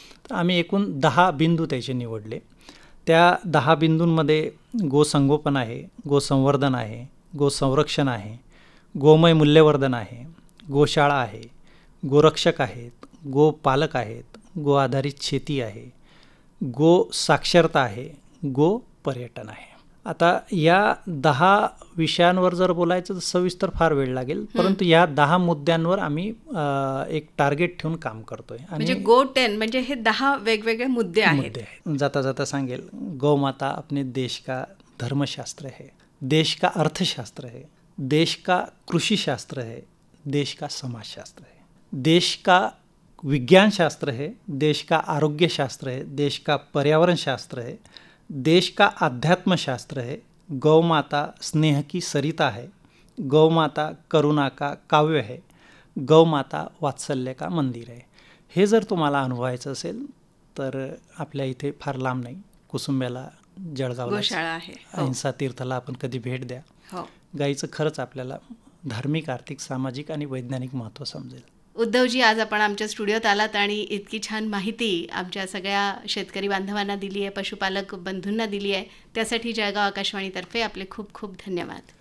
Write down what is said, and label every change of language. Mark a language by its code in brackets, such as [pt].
[mr] तर आम्ही एकूण 10 बिंदू त्याचे निवडले. त्या 10 बिंदूंमध्ये गोसंगोपन आहे, गोसंवर्धन आहे, गोसंरक्षण आहे, गोमय मूल्यवर्धन आहे, गोशाळा आहे, गोरक्षक आहेत, गोपालक आहेत, गो आधारित शेती आहे, गो साक्षरता आहे, गो पर्यटन आहे. आता या 10 विषयांवर जर बोलायचं तर सविस्तर फार वेळ लागेल, परंतु या 10 मुद्द्यांवर आम्ही एक टार्गेट ठेवून काम करतोय. म्हणजे GO10 म्हणजे हे 10 वेगवेगळे मुद्दे आहेत. जाता जाता सांगेल, [hi] गौमाता अपने देश का धर्मशास्त्र है, देश का अर्थशास्त्र है, देश का कृषि शास्त्र है, देश का समाजशास्त्र है, देश का विज्ञान शास्त्र है, देश का आरोग्य शास्त्र है, देश का पर्यावरण शास्त्र है, देश का अध्यात्म शास्त्र है, गौ माता स्नेह की सरिता है, गौ माता करुणा का काव्य है, गौ माता वात्सल्य का मंदिर है. [mr] हे जर तुम्हाला अनुभवायचं असेल तर आपल्या इथे फार लांब नाही, कुसुंब्याला, जळगावला गोशाळा आहे, अहिंसा तीर्थला आपण कधी भेट द्या. गाईचं खरंच आपल्याला धार्मिक, आर्थिक, सामाजिक आणि वैज्ञानिक महत्त्व समजेल. उद्धवजी, आज आपण आमच्या स्टुडिओत आलात आणि इतकी छान माहिती आमच्या सगळ्या शेतकरी बांधवांना दिली आहे, पशुपालक बंधूंना दिली आहे, त्यासाठी जळगाव आकाशवाणीतर्फे आपले खूप खूप धन्यवाद.